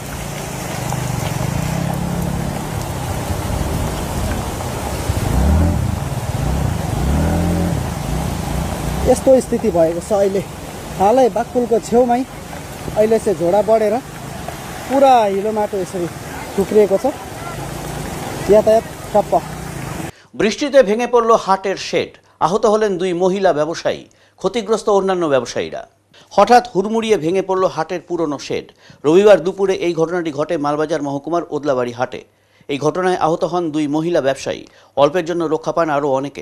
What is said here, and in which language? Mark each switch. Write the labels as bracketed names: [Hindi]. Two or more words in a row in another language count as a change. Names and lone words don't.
[Nepali] यस्तो स्थिति भएको छ अहिले। हालै बाघपुलको छेउमै अहिले चाहिँ झोडा बढेर पुरा हिलो माटो यसरी ठुक्रिएको छ, यातायात ठप्प। [Bangla] বৃষ্টিতে ভেঙে পড়ল হাটের শেড, আহত হলেন 2 মহিলা ব্যবসায়ী, ক্ষতিগ্রস্ত অন্যান্য ব্যবসায়ীরা। হঠাৎ হুড়মুড়িয়ে ভেঙে পড়ল হাটের পুরনো শেড। রবিবার দুপুরে এই ঘটনাটি ঘটে মালবাজার মহকুমার ওদলাবাড়ি হাটে। এই ঘটনায় আহত হন 2 মহিলা ব্যবসায়ী। অল্পের জন্য রক্ষা পান আরও অনেকে।